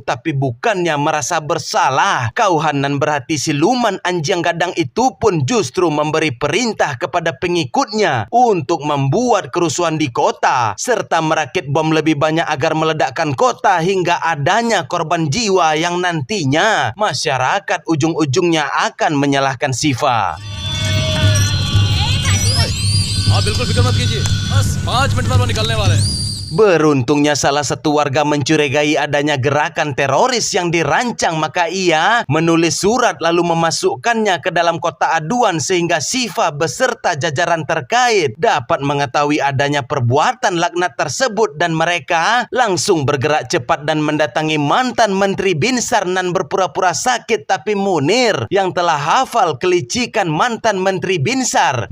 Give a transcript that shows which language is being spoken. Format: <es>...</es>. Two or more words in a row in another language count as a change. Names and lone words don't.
<id>Tapi bukannya merasa bersalah, Kauhan nan berhati siluman anjing gadang itu pun justru memberi perintah kepada pengikutnya untuk membuat kerusuhan di kota serta merakit bom lebih banyak agar meledak kota hingga adanya korban jiwa yang nantinya masyarakat ujung-ujungnya akan menyalahkan Sifa.</id> <hi>बिल्कुल फिक्र मत कीजिए, बस 5 मिनट बाद वो निकलने वाले हैं।</hi> <id>Beruntungnya salah satu warga mencurigai adanya gerakan teroris yang dirancang, maka ia menulis surat lalu memasukkannya ke dalam kotak aduan sehingga Sifa beserta jajaran terkait dapat mengetahui adanya perbuatan laknat tersebut, dan mereka langsung bergerak cepat dan mendatangi mantan Menteri Binsar nan berpura-pura sakit tapi Munir yang telah hafal kelicikan mantan Menteri Binsar.</id>